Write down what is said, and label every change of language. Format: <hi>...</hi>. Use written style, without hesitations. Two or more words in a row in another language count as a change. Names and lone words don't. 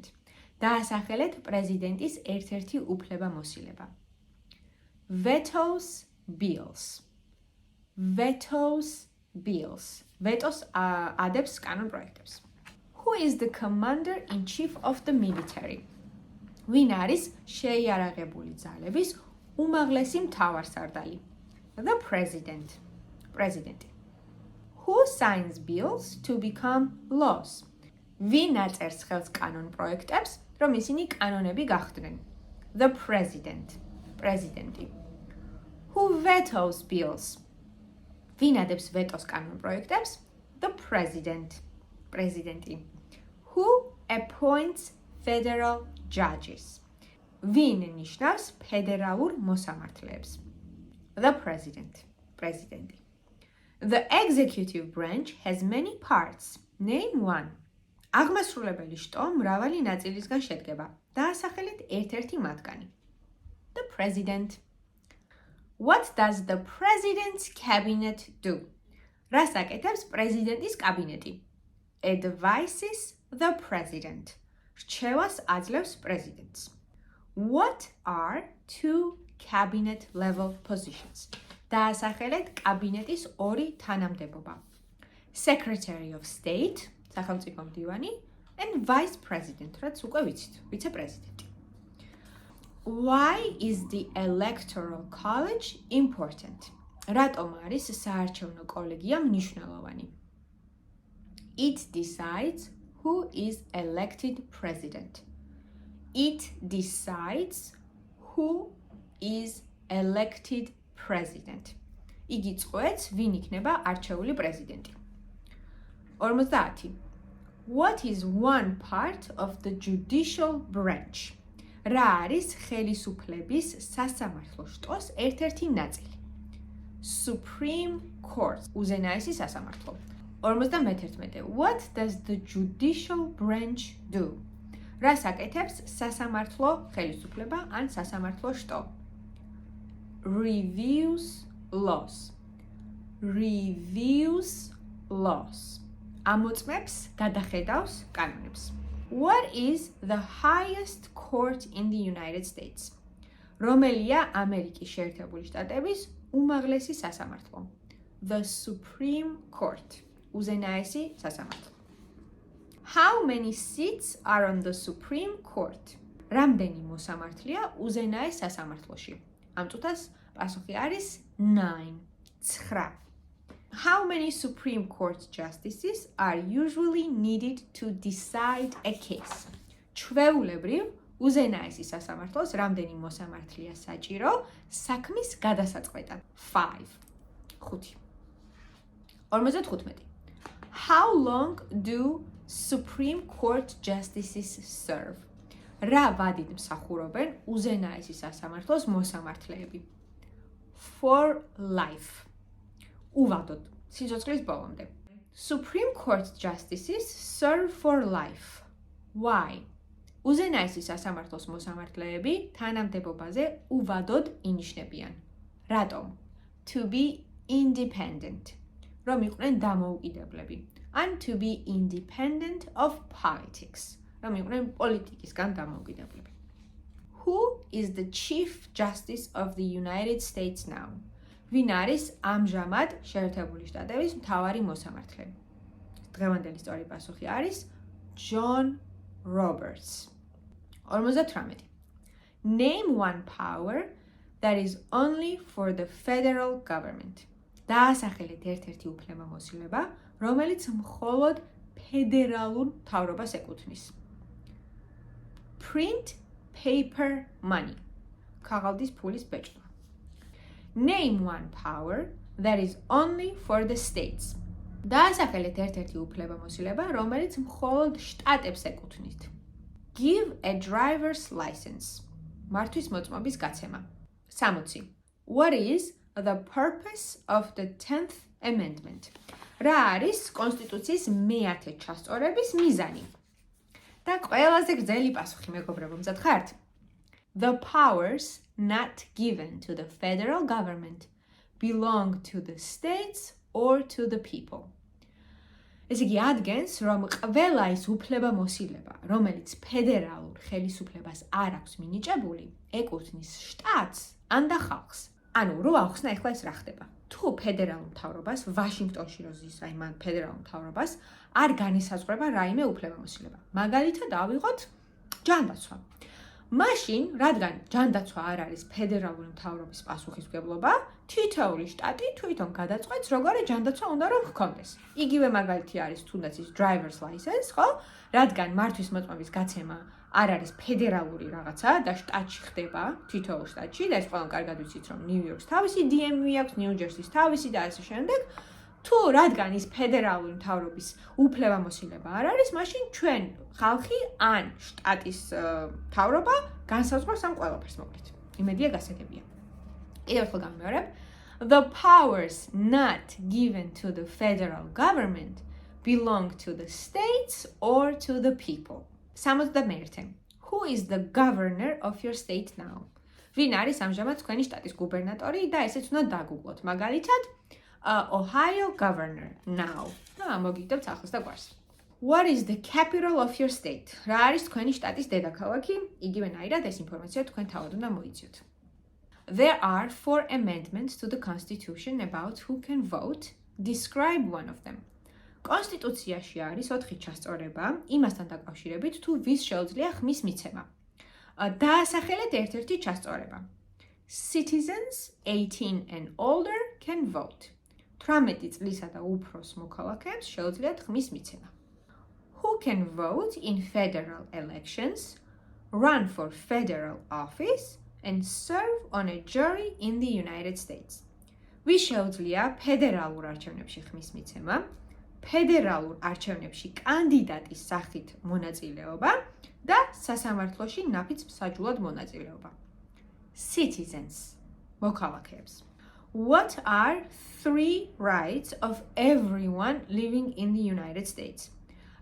<ka>დაასახელეთ პრეზიდენტის ერთ-ერთი უფლებამოსილება.</ka> <en>Vetoes bills. Vetoes bills.</en> <ka>Vetoes ადებს კანონ პროექტებს.</ka> <en>Who is the commander-in-chief of the military?</en> <ka>ვინ არის შეიარაღებული ძალების უმაღლესი მთავარსარდალი?</ka> <en>The president. პრეზიდენტი. Who signs bills to become laws?</en> <ka>ვინ აწერს ხელს კანონ პროექტებს, რომ ისინი კანონები გახდნენ?</ka> <en>The president. პრეზიდენტი. Who vetoes bills?</en> <ka>ვინ ადებს ვეტოს კანონ პროექტებს?</ka> <en>The president. პრეზიდენტი. Who appoints federal judges?</en> <ka>ვინ ნიშნავს ფედერალურ მოსამართლეებს?</ka> <en>The president. პრეზიდენტი. The executive branch has many parts. Name one.</en> <ka>აღმასრულებელი შტო მრავალი ნაწილისგან შედგება. დაასახელეთ ერთ-ერთი მათგანი.</ka> <en>The president. What does the president's cabinet do?</en> <ka>რას აკეთებს პრეზიდენტის კაბინეტი?</ka> <en>Advises the president.</en> <ka>რჩევას აძლევს პრეზიდენტს.</ka> <en>What are 2 cabinet level positions?</en> <ka>დაასახელეთ კაბინეტის 2 თანამდებობა.</ka> <en>Secretary of State,</en> <ka>სახელმწიფო მდივანი,</ka> <en>and Vice President,</en> <ka>რაც უკვე ვიცით, ვიცე-პრეზიდენტი.</ka> <en>Why is the Electoral College important?</en> <ka>რატომ არის საარჩევნო კოლეგია მნიშვნელოვანი?</ka> <en>It decides who is elected president. It decides who is elected president.</en> <ka>იგი წყვეტს, ვინ იქნება არჩეული პრეზიდენტი. 50.</ka> <en>What is one part of the judicial branch?</en> <ka>რა არის ხელისუფლების სასამართლო შტოს ერთ-ერთი ნაწილი?</ka> <en>Supreme Court.</en> <ka>უზენაესი სასამართლო. 51.</ka> <en>What does the judicial branch do?</en> <ka>რას აკეთებს სასამართლო ხელისუფლება ან სასამართლო შტო?</ka> <en>Reviews laws. Reviews laws.</en> <ka>ამოწმებს, გადახედავს კანონებს.</ka> <en>What is the highest court in the United States?</en> <ka>რომელია ამერიკის შეერთებული შტატების უმაღლესი სასამართლო?</ka> <en>The Supreme Court.</en> <ka>უზენაესი სასამართლო.</ka> <en>How many seats are on the Supreme Court?</en> <ka>რამდენი მოსამართლეა უზენაეს სასამართლოში? ამ წუთას პასუხი არის 9. 9.</ka> <en>How many Supreme Court justices are usually needed to decide a case?</en> <ka>ჩვეულებრივ უზენაესი სასამართლოს რამდენი მოსამართლეა საჭირო საქმის გადასაწყვეტად? 5. 5. 55.</ka> <en>How long do Supreme Court justices serve?</en> <ka>რა ვადით მსახურობენ უზენაესი სასამართლოს მოსამართლეები?</ka> <en>For life.</en> <ka>უვადოდ, სიცოცხლის ბოლომდე.</ka> <en>Supreme Court justices serve for life. Why?</en> <ka>უზენაესი სასამართლოს მოსამართლეები თანამდებობაზე უვადოდ ინიშნებიან. რატომ?</ka> <en>To be independent.</en> <ka>რომ იყვნენ დამოუკიდებლები.</ka> <en>And to be independent of politics.</en> <ka>რომ იყვნენ პოლიტიკისგან დამოუკიდებლები.</ka> <en>Who is the Chief Justice of the United States now?</en> <ka>ვინ არის ამჟამად შეერთებული შტატების მთავარი მოსამართლე? დღევანდელი სწორი პასუხი არის John Roberts. 58.</ka> <en>Name one power that is only for the federal government.</en> <ka>დაასახელეთ ერთ-ერთი უფლებამოსილება, რომელიც მხოლოდ ფედერალურ მთავრობას ეკუთვნის.</ka> <en>Print paper money.</en> <ka>ქაღალდის ფულის ბეჭდვა.</ka> <en>Name one power that is only for the states.</en> <ka>დაასახელეთ ერთ-ერთი უფლებამოსილება, რომელიც მხოლოდ შტატებს ეკუთვნით.</ka> <en>Give a driver's license.</en> <ka>მართვის მოწმობის გაცემა. 60.</ka> <en>What is the purpose of the 10th amendment?</en> <ka>რა არის კონსტიტუციის მე-10 ჩასწორების მიზანი? და ყველაზე გრძელი პასუხი მეგობრებო, მზად ხართ?</ka> <en>The powers not given to the federal government belong to the states or to the people.</en> <ka>ეს იგი ადგენს, რომ ყველა ის უფლებამოსილება, რომელიც ფედერალურ ხელისუფლებას არ აქვს მინიჭებული, ეკუთვნის შტატს ან და ხალხს. ანუ რო ახსნა ეხლა ეს რა ხდება? თუ ფედერალურ მთავრობას ვაშინგტონში როზის აი მან ფედერალურ მთავრობას არ განისაზღვრება რაიმე უფლებამოსილება. მაგალითად ავიღოთ ჯანდაცვა. მაშინ, რადგან ჯანდაცვა არ არის ფედერალური მთავრობის პასუხისმგებლობა, თითოეული შტატი თვითონ გადაწყვეტს, როგორი ჯანდაცვა უნდა რომ ჰქონდეს. იგივე მაგალითი არის თუნდაც ის</ka> <en>driver's license,</en> <ka>ხო? რადგან მართვის მოწმობის გაცემა არ არის ფედერალური რაღაცა და შტატში ხდება, თითოეულ შტატში და ეს ყველამ კარგად ვიცით, რომ ნიუ-იორკს თავისი DMV აქვს, ნიუ-ჯერსის თავისი და ასე შემდეგ. თუ რადგან ის ფედერალური მთავრობის უფლებამოსილება არ არის, მაშინ ჩვენ ხალხი ან შტატის მთავრობა განსაზღვრავს ამ ყველაფერს მოკლედ. იმედია გასაგებია. კიდევ ერთხელ გამიმეორებ.</ka> <en>The powers not given to the federal government belong to the states or to the people. 61. Who is the governor of your state now?</en> <ka>ვინ არის ამჟამად თქვენი შტატის გუბერნატორი და ესეც უნდა დაგუგლოთ. მაგალითად,</ka> <en>Ohio governor now.</en> <ka>მოგიგდებთ ახლოს და გვარს.</ka> <en>What is the capital of your state?</en> <ka>რა არის თქვენი შტატის დედაქალაქი? იგივენაირად ეს ინფორმაცია თქვენ თავად უნდა მოიძიოთ.</ka> <en>There are 4 amendments to the Constitution about who can vote. Describe one of them.</en> <ka>კონსტიტუციაში არის 4 ჩასწორება იმასთან დაკავშირებით, თუ ვის შეუძლია ხმის მიცემა. დაასახელეთ ერთ-ერთი ჩასწორება.</ka> <en>Citizens 18 and older can vote.</en> <ka>18 წლისა და უფროს მოქალაქეებს შეუძლიათ ხმის მიცემა.</ka> <en>Who can vote in federal elections, run for federal office, and serve on a jury in the United States?</en> <ka>ვის შეუძლია ფედერალურ არჩევნებში ხმის მიცემა, ფედერალურ არჩევნებში კანდიდატის სახით მონაწილეობა და სასამართლოში ნაფიც მსაჯულად მონაწილეობა.</ka> <en>Citizens, მოქალაქეებს. What are 3 rights of everyone living in the United States?</en>